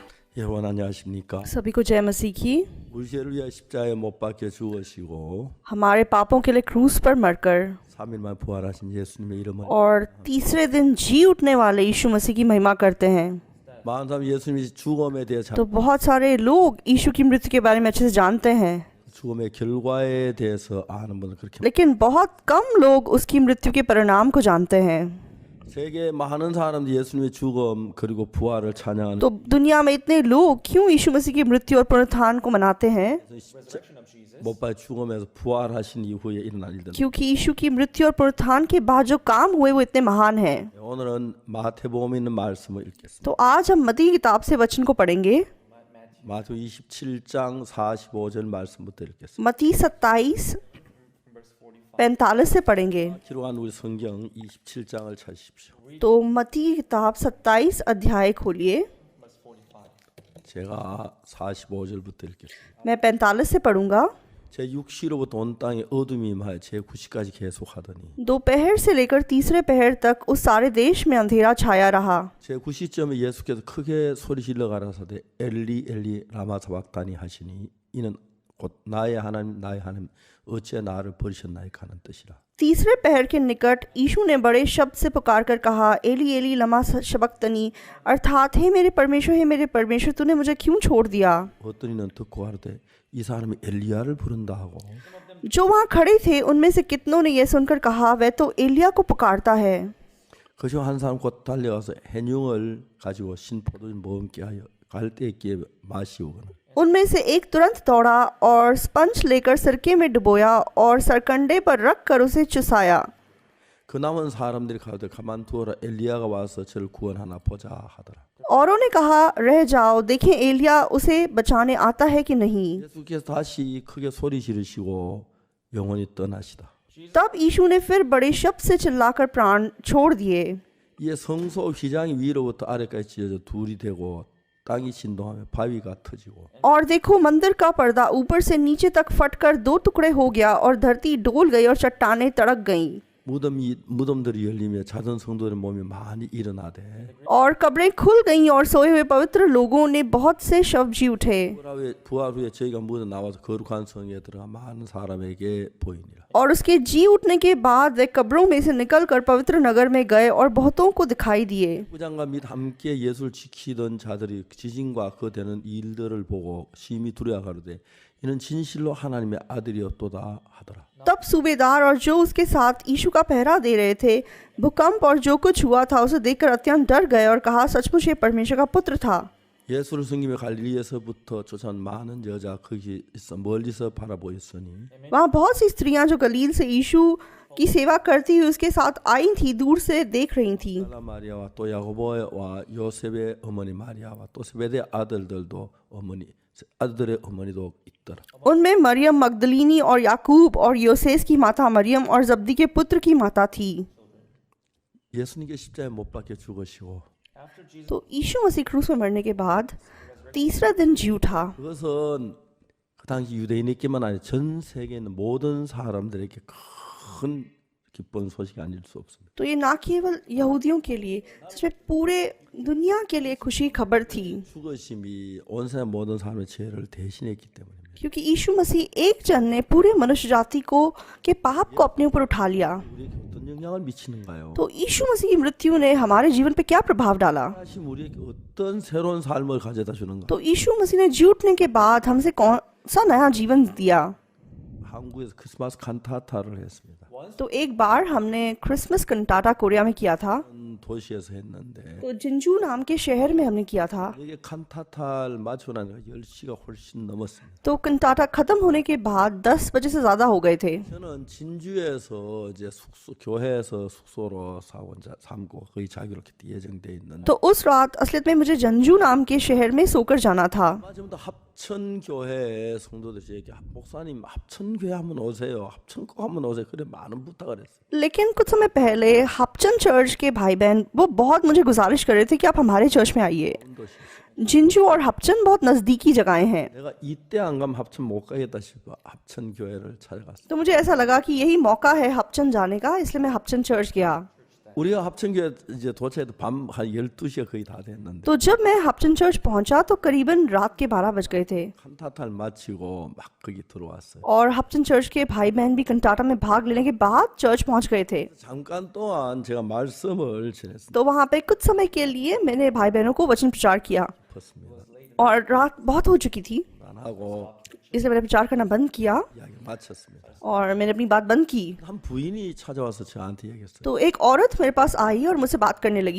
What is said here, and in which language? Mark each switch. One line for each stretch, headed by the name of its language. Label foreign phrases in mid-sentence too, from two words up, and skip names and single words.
Korean: 여러분 안녕하십니까?
Hindi: सभी को जय मसीह की।
Korean: 우리 죄를 위하여 십자가에 못 박혀 죽으시고
Hindi: हमारे पापों के लिए क्रूस पर मरकर
Korean: 3일 만에 부활하신 예수님의 이름을
Hindi: और तीसरे दिन जी उठने वाले यीशु मसीह की महिमा करते हैं।
Korean: 많은 사람 예수님이 죽음에 대해
Hindi: तो बहुत सारे लोग यीशु की मृत्यु के बारे में अच्छे से जानते हैं,
Korean: 죽음의 결과에 대해서 아는 분은 그렇게
Hindi: लेकिन बहुत कम लोग उसकी मृत्यु के परिणाम को जानते हैं।
Korean: 세계 많은 사람들이 예수님의 죽음 그리고 부활을 찬양하는
Hindi: तो दुनिया में इतने लोग क्यों यीशु मसीह की मृत्यु और पुनरुत्थान को मनाते हैं?
Korean: 못 박혀 죽음에서 부활하신 이후에 일어난 일들.
Hindi: क्योंकि यीशु की मृत्यु और पुनरुत्थान के बाद जो काम हुए वो इतने महान हैं।
Korean: 오늘은 마태복음에 있는 말씀을 읽겠습니다.
Hindi: तो आज हम मत्ती की किताब से वचन को पढ़ेंगे।
Korean: 마태복음 27장 45절 말씀부터 읽겠습니다.
Hindi: मत्ती 27:45 से पढ़ेंगे।
Korean: 기록한 우리 성경 27장을 찾으십시오.
Hindi: तो मत्ती की किताब 27 अध्याय खोलिए।
Korean: 제가 45절부터 읽겠습니다.
Hindi: मैं 45 से पढ़ूंगा।
Korean: 제 6시로부터 온 땅에 어둠이 임하여 제 9시까지 계속하더니
Hindi: दोपहर से लेकर तीसरे पहर तक उस सारे देश में अंधेरा छाया रहा।
Korean: 제 9시쯤에 예수께서 크게 소리 질러 가라사대
Aramaic: אלי אלי למה שבקתני
Korean: 하시니 이는 곧 나의 하나님 어찌 나를 버리셨나이까 하는 뜻이라.
Hindi: तीसरे पहर के निकट यीशु ने बड़े शब्द से पुकार कर कहा,
Aramaic: אלי אלי למה שבקתני,
Hindi: अर्थात हे मेरे परमेश्वर तूने मुझे क्यों छोड़ दिया।
Korean: 어떤 이는 듣고 하르되 이 사람이 엘리야를 부른다 하고
Hindi: जो वहाँ खड़े थे उनमें से कितनों ने यह सुनकर कहा, वह तो एलिया को पुकारता है।
Korean: 그중 한 사람 곧 달려가서 해뉨을 가지고 신포도주 먹게 하여 갈대기에 마시오거나
Hindi: उनमें से एक तुरंत दौड़ा और स्पंज लेकर सिरके में डुबोया और सरकंडे पर रख कर उसे चुसाया।
Korean: 그 남은 사람들이 가되 가만 두어라 엘리야가 와서 저를 구원하나 보자 하더라.
Hindi: औरों ने कहा, रह जाओ, देखें एलिया उसे बचाने आता है कि नहीं।
Korean: 예수께서 다시 크게 소리 지르시고 영원히 떠나시다.
Hindi: तब यीशु ने फिर बड़े शब्द से चिल्लाकर प्राण छोड़ दिए।
Korean: 이에 성소 휘장이 위로부터 아래까지 찢어져 둘이 되고 땅이 진동하며 바위가 터지고
Hindi: और देखो मंदिर का पर्दा ऊपर से नीचे तक फटकर दो टुकड़े हो गया और धरती डोल गई और चट्टानें तड़क गईं।
Korean: 무덤들이 열리며 자던 성도들의 몸이 많이 일어나되
Hindi: और कब्रें खुल गईं और सोए हुए पवित्र लोगों ने बहुत से शव जी उठे।
Korean: 부활 후에 저희가 무덤 나와서 거룩한 성에 들어가 많은 사람에게 보이니라.
Hindi: और उसके जी उठने के बाद वे कब्रों में से निकलकर पवित्र नगर में गए और बहुतों को दिखाई दिए।
Korean: 부장과 및 함께 예수를 지키던 자들이 지진과 그 되는 일들을 보고 심히 두려워 가로되 이는 진실로 하나님의 아들이었도다 하더라.
Hindi: तब सूबेदार और जो उसके साथ यीशु का पहरा दे रहे थे भूकंप और जो कुछ हुआ था उसे देखकर अत्यंत डर गए और कहा, सचमुच ये परमेश्वर का पुत्र था।
Korean: 예수를 섬기며 갈릴리에서부터 쫓아온 많은 여자 거기 있어 멀리서 바라보였으니
Hindi: वहाँ बहुत सी स्त्रियां जो गलील से यीशु की सेवा करती हुई उसके साथ आई थी, दूर से देख रही थी।
Korean: 마리아와 또 야고보와 요셉의 어머니 마리아와 또 세베대 아들들의 어머니도 있더라.
Hindi: उनमें मरियम मगदलीनी और याकूब और योसेस की माता मरियम और जब्दी के पुत्र की माता थी।
Korean: 예수님께 십자가에 못 박혀 죽으시고
Hindi: तो यीशु मसीह क्रूस में मरने के बाद तीसरा दिन जी उठा।
Korean: 그것은 그 당시 유대인에게만 아니라 전 세계에 있는 모든 사람들에게 큰 기쁜 소식이 아닐 수 없습니다.
Hindi: तो ये ना केवल यहूदियों के लिए, सच में पूरे दुनिया के लिए खुशी खबर थी,
Korean: 죽으심이 온 세상 모든 사람의 죄를 대신했기 때문입니다.
Hindi: क्योंकि यीशु मसीह एक जन ने पूरे मनुष्य जाति को के पाप को अपने ऊपर उठा लिया।
Korean: 우리에게 어떤 영향을 미치는가요?
Hindi: तो यीशु मसीह की मृत्यु ने हमारे जीवन पे क्या प्रभाव डाला?
Korean: 하나님 우리에게 어떤 새로운 삶을 가져다 주는가?
Hindi: तो यीशु मसीह ने जी उठने के बाद हमसे कौन सा नया जीवन दिया?
Korean: 한국에서 크리스마스 칸타타를 했습니다.
Hindi: तो एक बार हमने क्रिसमस कंटाटा कोरिया में किया था।
Korean: 도시에서 했는데
Hindi: तो जिंजू नाम के शहर में हमने किया था।
Korean: 이게 칸타타를 마치고 나니까 10시가 훨씬 넘었습니다.
Hindi: तो कंटाटा खत्म होने के बाद 10 बजे से ज्यादा हो गए थे।
Korean: 저는 진주에서 이제 교회에서 숙소로 삼고 거의 자기로 예정돼 있는.
Hindi: तो उस रात असलियत में मुझे जंजू नाम के शहर में सोकर जाना था।
Korean: 마지막에 합천교회 성도들이 목사님 합천교회 한번 오세요. 합천 꼭 한번 오세요. 그래 많은 부탁을 했어요.
Hindi: लेकिन कुछ समय पहले हपचन चर्च के भाई बहन वो बहुत मुझे गुजारिश कर रहे थे कि आप हमारे चर्च में आइए। जिंजू और हपचन बहुत नजदीकी जगहें हैं।
Korean: 내가 이때 안 가면 합천 못 가겠다 싶어 합천교회를 찾아갔어요.
Hindi: तो मुझे ऐसा लगा कि यही मौका है हपचन जाने का, इसलिए मैं हपचन चर्च गया।
Korean: 우리가 합천교회 이제 도착해도 밤 한 12시가 거의 다 됐는데
Hindi: तो जब मैं हपचन चर्च पहुंचा तो करीबन रात के 12 बज गए थे
Korean: 칸타타를 마치고 막 거기 들어왔어요.
Hindi: और हपचन चर्च के भाई बहन भी कंटाटा में भाग लेने के बाद चर्च पहुंच गए थे
Korean: 잠깐 동안 제가 말씀을 전했습니다.
Hindi: तो वहां पे कुछ समय के लिए मैंने भाई बहनों को वचन प्रचार किया और रात बहुत हो चुकी थी
Korean: 안 하고
Hindi: इसलिए मैंने प्रचार करना बंद किया
Korean: 이야기 마쳤습니다.
Hindi: और मैंने अपनी बात बंद की
Korean: 한 부인이 찾아와서 저한테 얘기했어요.
Hindi: तो एक औरत मेरे पास आई और मुझसे बात करने लगी